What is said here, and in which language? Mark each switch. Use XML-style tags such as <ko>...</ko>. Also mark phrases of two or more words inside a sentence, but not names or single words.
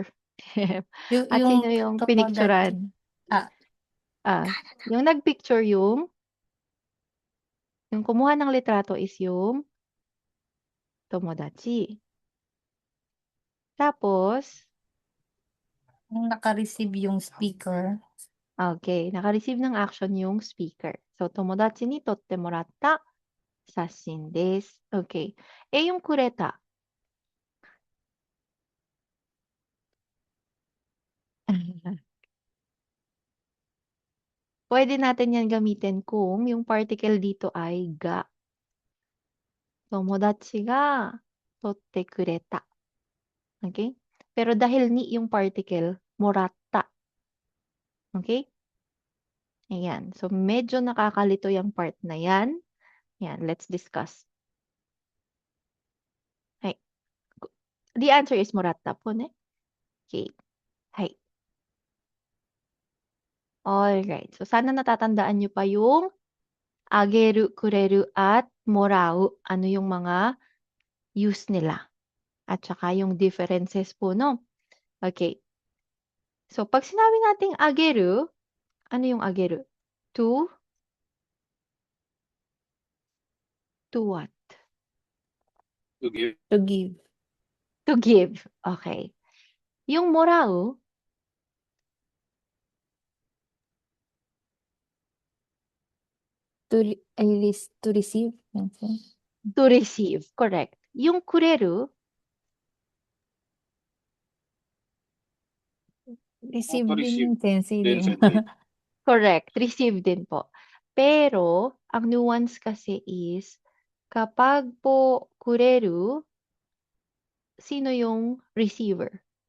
<tl>At sino yung pinicturan? Yung nagpicture yung kumuha ng litrato is yung tomodachi. Tapos, Yung naka-receive yung speaker. okay, naka-receive ng action yung speaker. So,</tl> <ja>友達に撮ってもらった写真です.</ja> <tl>Okay. Yung kureta. Pwede natin yan gamitin kung yung particle dito ay ga.</tl> <ja>友達が撮ってくれた.</ja> <tl>Okay? Pero dahil ni yung particle, moratta. Okay? Ayan. So, medyo nakakalito yung part na yan. Yan,</tl> <en>let's discuss. Hey, the answer is moratta po, ne? Okay. Hey. Alright.</en> <tl>So, sana natatandaan nyo pa yung ageru, kureru, at morau. Ano yung mga use nila. At saka yung differences po, no? Okay. So, pag sinabi nating ageru, ano yung ageru?</tl> <en>To what? To give. To give. To give. Okay. Yung morau, To receive. Sensei. to receive. Correct.</en> <tl>Yung kureru,</tl> <en>Receive To</en> <tl>din</tl> <en>receive</en> <tl>yung sensei, di din, ba? Sensei.</tl> <en>correct. Receive din po.</en> <tl>Pero, ang nuance kasi is, kapag po kureru, sino yung receiver?</tl>